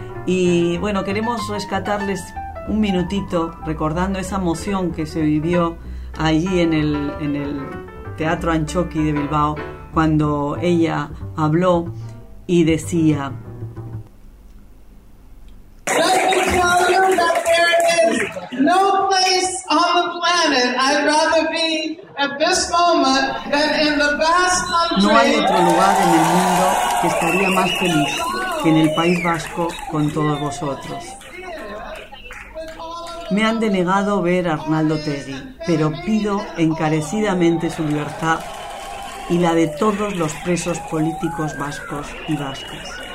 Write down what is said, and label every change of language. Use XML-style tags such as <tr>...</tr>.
<es>Y bueno, queremos rescatarles un minutito recordando esa emoción que se vivió allí en el Teatro Antxoki de Bilbao cuando ella habló y decía:</es> <en>no place on the planet I'd rather be at this moment than in the vast country.</en> <es>No hay otro lugar en el mundo que estaría más feliz que en el País Vasco con todos vosotros. Me han denegado ver a Arnaldo Otegi, pero pido encarecidamente su libertad y la de todos los presos políticos vascos y vascas.</es>